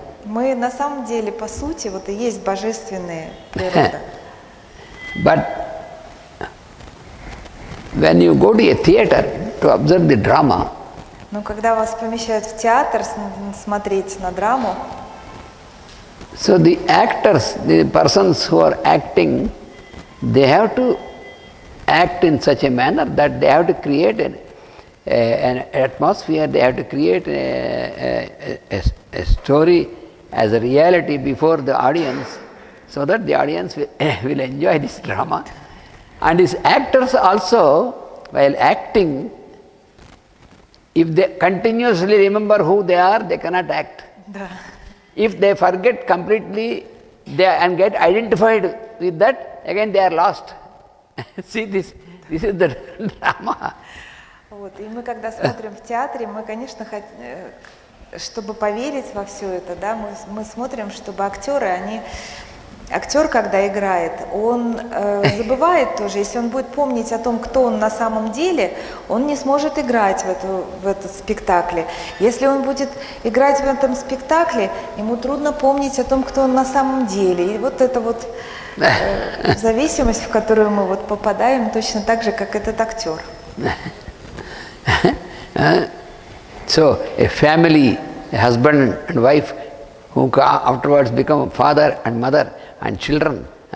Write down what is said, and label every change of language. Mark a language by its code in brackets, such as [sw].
[ru] Мы на самом деле, по сути, вот и есть божественная природа. [en] But when you go to a theater to observe the drama, [ru] но когда вас помещают в театр смотреть на драму, [en] so the actors, the persons who are acting, they have to act in such a manner that they have to create an atmosphere, they have to create a story as a reality before the audience, so that the audience will enjoy this drama. And these actors also, while acting, if they continuously remember who they are, they cannot act. [ru] Да. [en] If they forget completely and get identified with that, again they are lost. See this is the drama. [ru] Вот. И мы, когда смотрим в театре, мы, конечно, чтобы поверить во все это, да, мы смотрим, чтобы актер, когда играет, он забывает тоже, если он будет помнить о том, кто он на самом деле, он не сможет играть в этом спектакле. Если он будет играть в этом спектакле, ему трудно помнить о том, кто он на самом деле. И вот это вот зависимость, в которую мы вот попадаем, точно так же, как этот актер. [en] So a family, a husband and wife, who afterwards become father and mother and children.